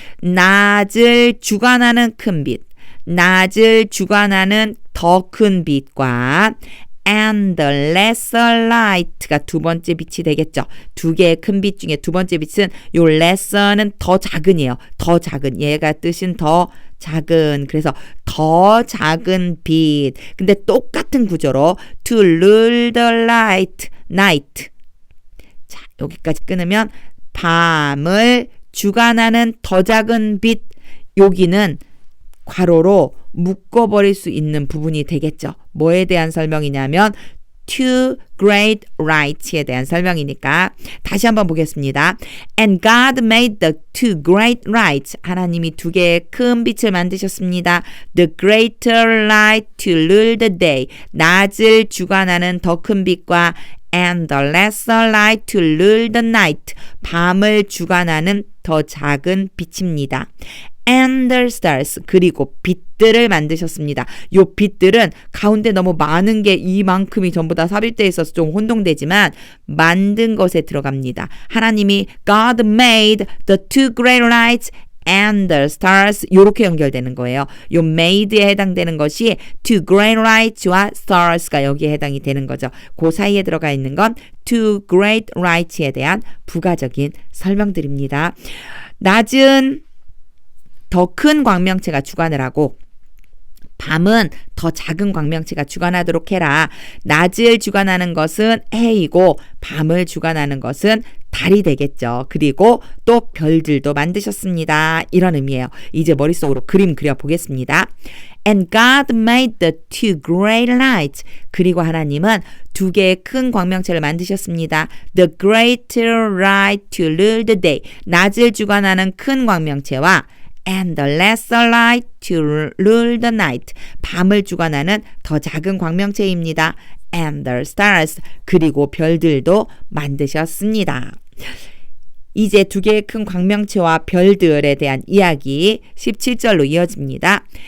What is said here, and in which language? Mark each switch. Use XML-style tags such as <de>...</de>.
<ko>낮을 주관하는 큰 빛, 낮을 주관하는 더 큰 빛과</ko> <en>and the lesser light</en> <ko>가 두 번째 빛이 되겠죠. 두 개의 큰 빛 중에 두 번째 빛은 요 lesser는 더 작은이에요. 더 작은, 얘가 뜻은 더 작은, 그래서 더 작은 빛. 근데 똑같은 구조로</ko> <en>to rule the night.</en> <ko>자, 여기까지 끊으면 밤을 주관하는 더 작은 빛. 여기는 괄호로 묶어버릴 수 있는 부분이 되겠죠. 뭐에 대한 설명이냐면 two great lights에 대한 설명이니까 다시 한번 보겠습니다.</ko> <en>And God made the two great lights.</en> <ko>하나님이 두 개의 큰 빛을 만드셨습니다.</ko> <en>The greater light to rule the day.</en> <ko>낮을 주관하는 더 큰 빛과</ko> <en>and the lesser light to rule the night.</en> <ko>밤을 주관하는 더 작은 빛입니다.</ko> <en>And the stars.</en> <ko>그리고 빛들을 만드셨습니다. 요 빛들은 가운데 너무 많은 게 이만큼이 전부 다 삽입되어 있어서 좀 혼동되지만 만든 것에 들어갑니다. 하나님이</ko> <en>God made the two great lights and the stars.</en> <ko>요렇게 연결되는 거예요. 요 made에 해당되는 것이 two great lights와 stars가 여기에 해당이 되는 거죠. 그 사이에 들어가 있는 건 two great lights에 대한 부가적인 설명들입니다. 낮은 더 큰 광명체가 주관을 하고 밤은 더 작은 광명체가 주관하도록 해라. 낮을 주관하는 것은 해이고 밤을 주관하는 것은 달이 되겠죠. 그리고 또 별들도 만드셨습니다. 이런 의미예요. 이제 머릿속으로 그림 그려보겠습니다.</ko> <en>And God made the two great lights.</en> <ko>그리고 하나님은 두 개의 큰 광명체를 만드셨습니다.</ko> <en>The greater light to rule the day.</en> <ko>낮을 주관하는 큰 광명체와</ko> <en>and the lesser light to rule the night.</en> <ko>밤을 주관하는 더 작은 광명체입니다.</ko> <en>and the stars.</en> <ko>그리고 별들도 만드셨습니다. 이제 두 개의 큰 광명체와 별들에 대한 이야기 17절로 이어집니다.</ko>